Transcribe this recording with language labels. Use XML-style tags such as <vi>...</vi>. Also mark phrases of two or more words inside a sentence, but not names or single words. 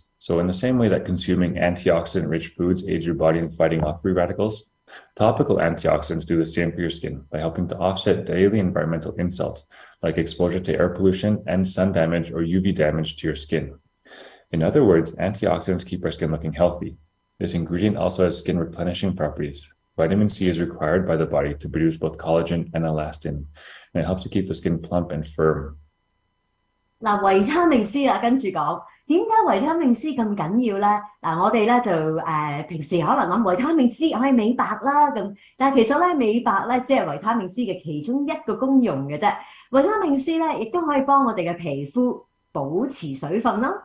<en>So in the same way that consuming antioxidant-rich foods aids your body in fighting off free radicals, topical antioxidants do the same for your skin by helping to offset daily environmental insults like exposure to air pollution and sun damage or UV damage to your skin. In other words, antioxidants keep our skin looking healthy. This ingredient also has skin replenishing properties. Vitamin C is required by the body to produce both collagen and elastin, and it helps to keep the skin plump and firm.</en> <yue>嗱，維他命 C 跟住講。點解維他命 C 咁緊要咧？嗱，我哋咧就平時可能諗維他命 C 可以美白啦咁，但係其實咧美白咧只係維他命 C 嘅其中一個功用嘅啫。維他命 C 咧亦都可以幫我哋嘅皮膚保持水分啦。</yue>